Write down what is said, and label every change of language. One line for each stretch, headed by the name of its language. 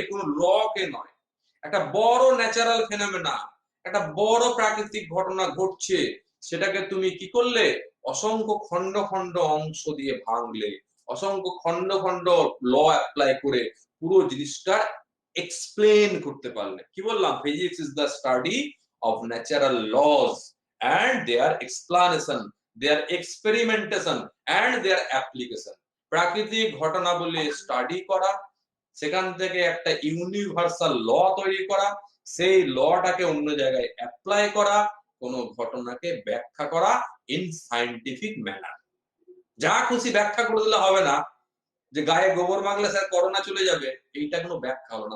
Bangla: কোন ল কে নয়। একটা বড় ন্যাচারাল ফেনোমেনা, একটা বড় প্রাকৃতিক ঘটনা ঘটছে, সেটাকে তুমি কি করলে? অসংখ্য খন্ড খন্ড অংশ দিয়ে ভাঙলে, অসংখ্য খন্ড খন্ড ল অ্যাপ্লাই করে পুরো জিনিসটা এক্সপ্লেন করতে পারলে। কি বললাম?
English: Physics is the study of natural laws and their explanation, their experimentation and their application.
Bangla: প্রাকৃতিক ঘটনাবলী স্টাডি করা, সেখান থেকে একটা ইউনিভার্সাল ল তৈরি করা, সেই লটাকে অন্য জায়গায় অ্যাপ্লাই করা, কোন ঘটনাকে ব্যাখ্যা করা
English: In scientific manner.
Bangla: যা খুশি ব্যাখ্যা করে দিলে হবে না। যে গায়ে গোবর মাখলে স্যার করোনা চলে যাবে, এইটা কোনো ব্যাখ্যা হলো না।